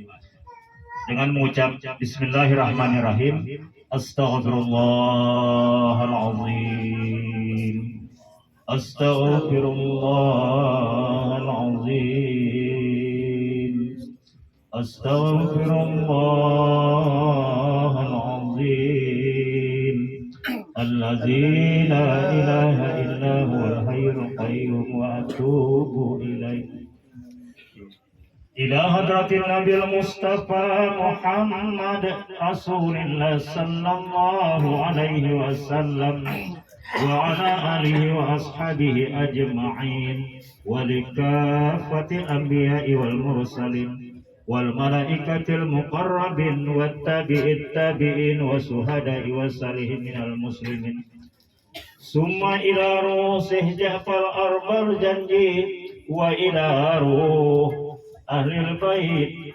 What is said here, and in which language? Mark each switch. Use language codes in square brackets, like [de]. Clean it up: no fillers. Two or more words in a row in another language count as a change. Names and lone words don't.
[id] Dengan mengucap Bismillahirrahmanirrahim, [ar] أستغفر الله العظيم، أستغفر الله العظيم، أستغفر الله العظيم، الذي لا إله إلا هو الحي القيوم وأتوب إليه. إلى حضرة النبي المصطفى محمد رسول الله صلى الله عليه وسلم وعلى آله وأصحابه أجمعين ولكافة الأنبياء والمرسلين والملائكة المقربين وتابعي التابعين والشهداء والصالحين من المسلمين. ثم إلى روح الشيخ جعفر البرزنجي وإلى روح أهل البيت